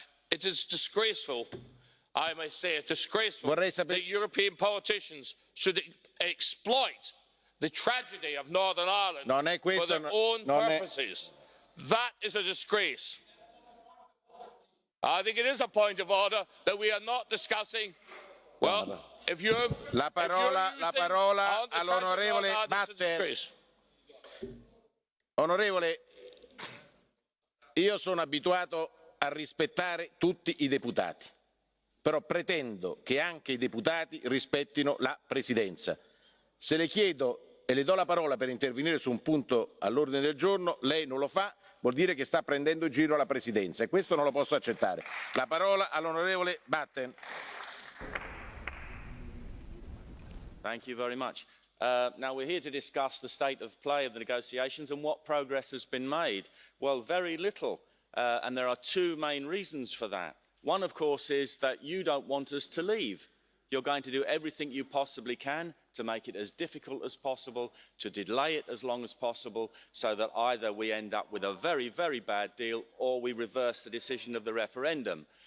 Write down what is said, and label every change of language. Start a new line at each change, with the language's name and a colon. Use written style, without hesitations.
English: It is disgraceful, I may say it, disgraceful that European politicians should exploit the tragedy of Northern Ireland for their own purposes. That is a disgrace. I think it is a point of order that we are not discussing. Well, if you're
Italian: la parola all'onorevole Batten. Onorevole, io sono abituato a rispettare tutti i deputati, però pretendo che anche i deputati rispettino la Presidenza. Se le chiedo e le do la parola per intervenire su un punto all'ordine del giorno, lei non lo fa, vuol dire che sta prendendo in giro la Presidenza e questo non lo posso accettare. La parola all'onorevole Batten.
English: Thank you very much. Now we're here to discuss the state of play of the negotiations and what progress has been made. Well, very little, and there are two main reasons for that. One, of course, is that you don't want us to leave. You're going to do everything you possibly can to make it as difficult as possible, to delay it as long as possible, so that either we end up with a very, very bad deal or we reverse the decision of the referendum.